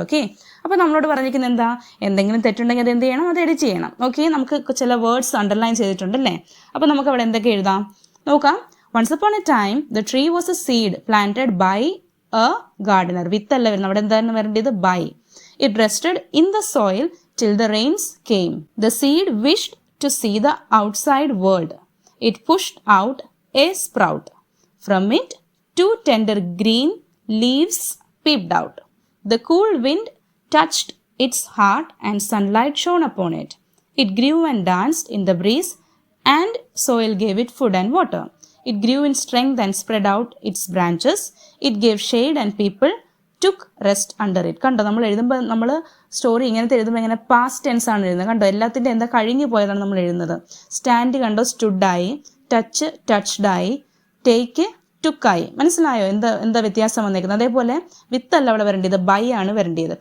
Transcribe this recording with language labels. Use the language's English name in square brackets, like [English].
[Malayalam] Okay, അപ്പോൾ നമ്മളോട് പറഞ്ഞിരിക്കുന്നത് എന്താ, എന്തെങ്കിലും തെറ്റുണ്ടെങ്കിൽ അത് എന്ത് ചെയ്യണം, അത് എഡിറ്റ് ചെയ്യണം. ഓക്കെ, നമുക്ക് ചില വേർഡ്സ് അണ്ടർലൈൻ ചെയ്തിട്ടുണ്ടല്ലേ. അപ്പോൾ നമുക്ക് അവിടെ എന്തൊക്കെ എഴുതാം നോക്കാം. [English] Once upon a time the tree was a seed planted by a gardener. [Malayalam] വിത്തല്ല വരുന്നത്, അവിടെ എന്താണ് വരേണ്ടത്, by. [English] It rested in the soil till the rains came. The seed wished to see the outside world. It pushed out a sprout. From it, 2 tender green leaves peeped out. The cool wind touched its heart and sunlight shone upon it. It grew and danced in the breeze, and soil gave it food and water. It grew in strength and spread out its branches. It gave shade and people took rest under it. [Malayalam] കണ്ടോ, നമ്മൾ story ഇങ്ങനത്തെ എഴുതുമ്പോൾ ഇങ്ങനെ past tense ആണ് എഴുതുന്നത്. കണ്ടോ, എല്ലാത്തിൻ്റെ എന്താ കഴിഞ്ഞു പോയതാണ് നമ്മൾ എഴുതുന്നത്. സ്റ്റാൻഡ് കണ്ടോ, സ്റ്റുഡായി, ടച്ച് ടച്ച്ഡായി, ടേക്ക് ടുക്കായി. മനസ്സിലായോ എന്താ വ്യത്യാസം വന്നേക്കുന്നത്. അതേപോലെ വിത്തല്ല അവിടെ വരേണ്ടത്, ബൈ ആണ് വരേണ്ടത്.